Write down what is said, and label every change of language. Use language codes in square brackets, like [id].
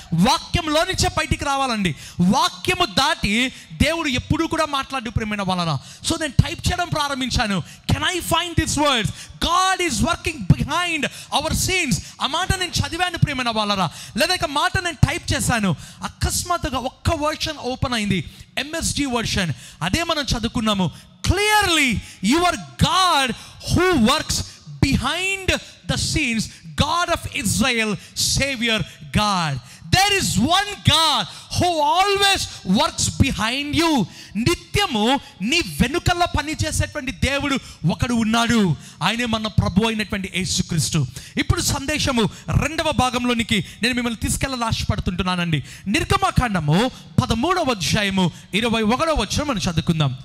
[te] వాక్యంలో నుంచే బయటికి రావాలండి. వాక్యము దాటి దేవుడు ఎప్పుడూ కూడా మాట్లాడు ప్రియమైన వాళ్ళరా. సో నేను టైప్ చేయడం ప్రారంభించాను. [en] Can I find this words, God is working behind our scenes. [te] ఆ మాట నేను చదివాను ప్రియమైన వాళ్ళరా, లేదా ఇక మాట నేను టైప్ చేశాను. అకస్మాత్తుగా ఒక్క వర్షన్ ఓపెన్ అయింది, MSG వర్షన్. అదే మనం చదువుకున్నాము. [en] Clearly your God who works behind the scenes, God of Israel, Savior God. There is one God who always works behind you. [te] నిత్యము నీ వెనుకల్లో పనిచేసేటువంటి దేవుడు ఒకడు ఉన్నాడు. ఆయనే మన ప్రభు అయినటువంటి యేసుక్రీస్తు. ఇప్పుడు సందేశము 2వ భాగంలోనికి నేను మిమ్మల్ని తీసుకెళ్ళాలని ఆశపడుతుంటున్నానండి. నిర్గమకాండము 13వ అధ్యాయము 21వ వచనం మనం చదువుకుందాం.